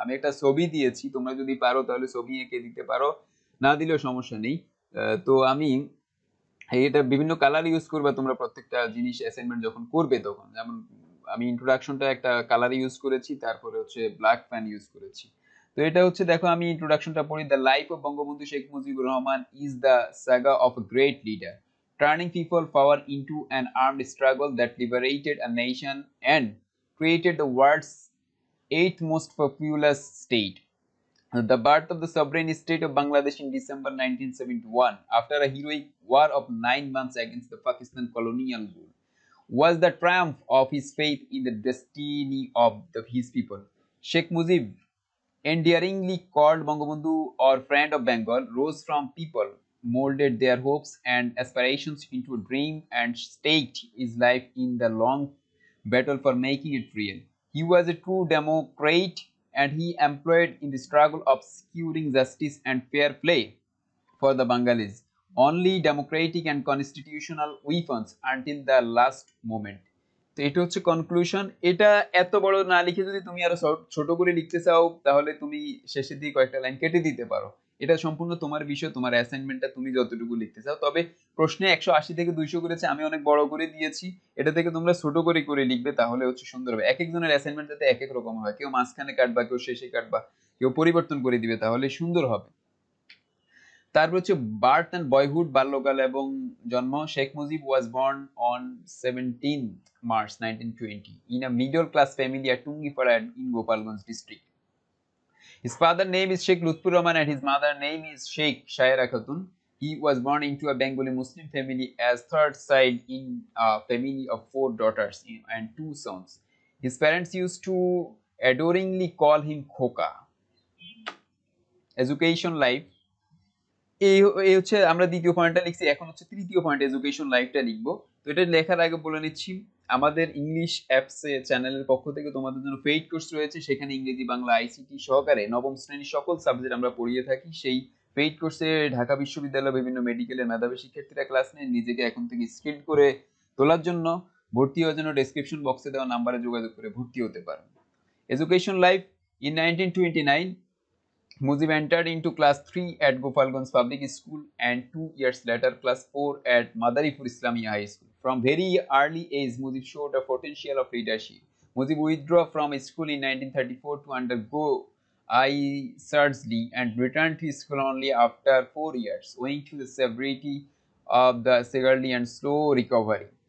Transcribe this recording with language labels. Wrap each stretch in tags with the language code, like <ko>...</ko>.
<bn>আমি একটা ছবি দিয়েছি, তোমরা যদি পারো তাহলে ছবি এঁকে দিতে পারো, না দিলেও সমস্যা নেই। তো আমি এটা বিভিন্ন কালার ইউজ করবে তোমরা প্রত্যেকটা জিনিস অ্যাসাইনমেন্ট যখন করবে তখন। যেমন আমি ইন্ট্রোডাকশনটা একটা কালার ইউজ করেছি, তারপরে হচ্ছে ব্ল্যাক প্যান ইউজ করেছি। তো এটা হচ্ছে, দেখো আমি ইন্ট্রোডাকশনটা পড়ি।</bn> <en>The life of Bangabandhu Sheikh Mujibur Rahman is the saga of a great leader, turning people power into an armed struggle that liberated a nation and created the world's eighth most populous state. The birth of the sovereign state of Bangladesh in December 1971, after a heroic war of 9 months against the Pakistan colonial rule, was the triumph of his faith in the destiny of his people. Sheikh Mujib, endearingly called Bangabandhu or friend of Bengal, rose from people, molded their hopes and aspirations into a dream, and staked his life in the long battle for making it real. He was a true democrat, and he employed in the struggle of securing justice and fair play for the Bengalis only democratic and constitutional weapons until the last moment.</en> <bn>তো এটা হচ্ছে conclusion. এটা এত বড় না লিখে যদি তুমি আরো ছোট করে লিখতে চাও তাহলে তুমি শেষের দিকে কয়েকটা লাইন কেটে দিতে পারো। এটা সম্পূর্ণ তোমার বিষয়, তোমার অ্যাসাইনমেন্টটা তুমি যতটুকু লিখতে চাও। তবে প্রশ্নে 180 থেকে 200 করেছে, আমি অনেক বড় করে দিয়েছি। এটা থেকে তোমরা ছোট করে করে লিখবে, তাহলে হচ্ছে সুন্দর হবে। এক একজনের অ্যাসাইনমেন্ট যাতে এক এক রকম হয়, কেউ মাঝখানে কাটবা, কেউ শেষে কাটবা, কেউ পরিবর্তন করে দিবে, তাহলে সুন্দর হবে। তারপর হচ্ছে বার্থ এন্ড বয়হুড, বাল্যকাল এবং জন্ম।</bn> <en>Sheikh Mujib was born on 17th March 1920 in a middle class family at Tungipara in Gopalganj district. His father name is Sheikh Lutfur Rahman and his mother name is Sheikh Shaira Khatun. He was born into a Bengali Muslim family as third child in a family of 4 daughters and 2 sons. His parents used to adoringly call him Khoka.</en> <bn>Education life, এই হচ্ছে আমরা দ্বিতীয় পয়েন্টটা লিখছি। এখন হচ্ছে তৃতীয় point, education লাইফটা লিখবো। তো এটা লেখার আগে বলে নিচ্ছি, আমাদের ইংলিশ অ্যাপস চ্যানেলের পক্ষ থেকে তোমাদের জন্য পেইড কোর্স রয়েছে, সেখানে ইংরেজি, বাংলা, আইসিটি সহকারে নবম শ্রেণীর সকল সাবজেক্ট আমরা পড়িয়ে থাকি। সেই পেইড কোর্সে ঢাকা বিশ্ববিদ্যালয় বিভিন্ন মেডিকেলের মেধাবী শিক্ষার্থীরা ক্লাস নেয়। নিজেকে এখন থেকে স্কিল করে তোলার জন্য, ভর্তি হওয়ার জন্য ডেসক্রিপশন বক্সে দেওয়া নাম্বারে যোগাযোগ করে ভর্তি হতে পারেন। Education life, in 1929</bn> <en>Mujib entered into class 3 at Gopalganj Public School and 2 years later class 4 at Madaripur Islamia High School. From very early age, Mujib showed a potential of leadership. Mujib withdrew from school in 1934 to undergo eye surgery and returned to school only after 4 years, owing to the severity of the severely and slow recovery.</en>